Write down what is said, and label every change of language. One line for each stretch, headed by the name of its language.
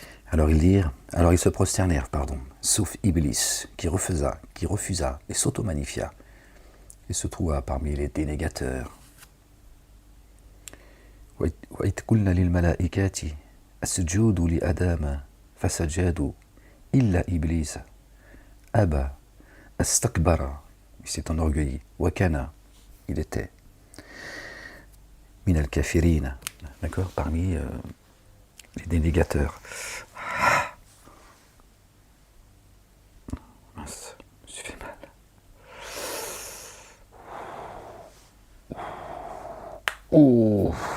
French: Alors ils se prosternèrent, sauf Iblis, qui refusa et s'auto-magnifia, et se trouva parmi les dénégateurs.
Arabic: وَإِذْ قُلْنَا لِلْمَلَائِكَةِ اسْجُدُوا لِآدَمَ فَسَجَدُوا إِلَّا إِبْلِيسَ أَبَى اسْتَكْبَرَ.
French: Il s'est enorgueilli.
Arabic: وَكَانَ,
French: il était
Arabic: min al-kafirina,
French: d'accord, parmi les dénégateurs. Mince, je me suis fait mal. Oh.